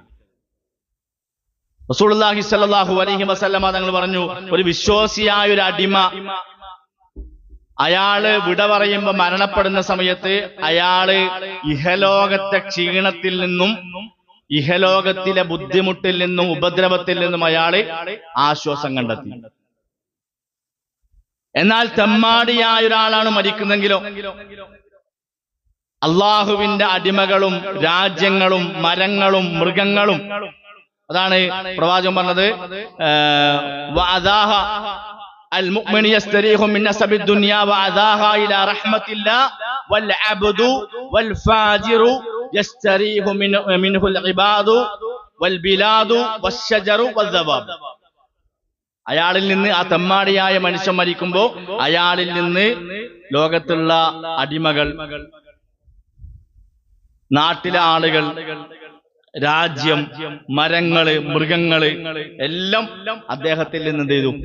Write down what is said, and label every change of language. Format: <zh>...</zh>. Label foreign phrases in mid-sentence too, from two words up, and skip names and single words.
<ml>റസൂലുള്ളാഹി</ml> <ar>صلى الله عليه وسلم</ar> <ml>തങ്ങൾ പറഞ്ഞു, ഒരു വിശ്വാസിയായ ഒരു അടിമ അയാള് വിട പറയുമ്പോ മരണപ്പെടുന്ന സമയത്ത് അയാള് ഇഹലോകത്തെ ക്ഷീണത്തിൽ നിന്നും ഇഹലോകത്തിലെ ബുദ്ധിമുട്ടിൽ നിന്നും ഉപദ്രവത്തിൽ നിന്നും അയാള് ആശ്വാസം കണ്ടെത്തി. എന്നാൽ തെമ്മാടിയായ ഒരാളാണ് മരിക്കുന്നെങ്കിലോ അള്ളാഹുവിന്റെ അടിമകളും രാജ്യങ്ങളും മരങ്ങളും മൃഗങ്ങളും, അതാണ് പ്രവാചകൻ പറഞ്ഞത്,</ml> <ar>المؤمن يستريح من نسب الدنيا وعذاها إلى رحمة الله والعبد والفاجر يستريح منه العباد والبلاد والشجر والذباب.</ar> <ml>അയാളിൽ നിന്ന്, ആ തെമ്മാടിയായ മനുഷ്യൻ മരിക്കുമ്പോ അയാളിൽ നിന്ന് ലോകത്തുള്ള അടിമകൾ, നാട്ടിലെ ആളുകൾ, രാജ്യം, മരങ്ങള്, മൃഗങ്ങള് എല്ലാം അദ്ദേഹത്തിൽ നിന്ന് എന്ത് ചെയ്തു?</ml>